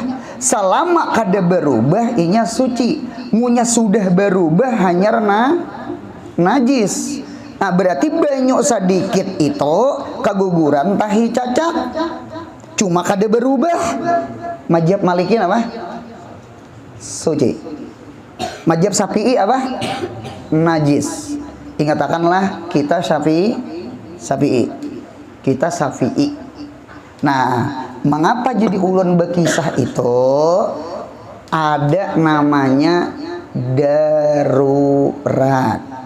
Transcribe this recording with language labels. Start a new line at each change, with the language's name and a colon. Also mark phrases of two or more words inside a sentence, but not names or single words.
Banjar: Selama kada berubah inya suci. Munya sudah berubah hanya najis. Nah, berarti banyu sedikit itu keguguran tahi cacak. Cuma kada berubah. Mazhab Malikin apa? Suci. Mazhab Syafi'i apa? Najis. Ingatakanlah kita Syafi'i. Kita Syafi'i. Nah, mengapa jadi ulun berkisah itu?
Indonesian: Ada namanya darurat.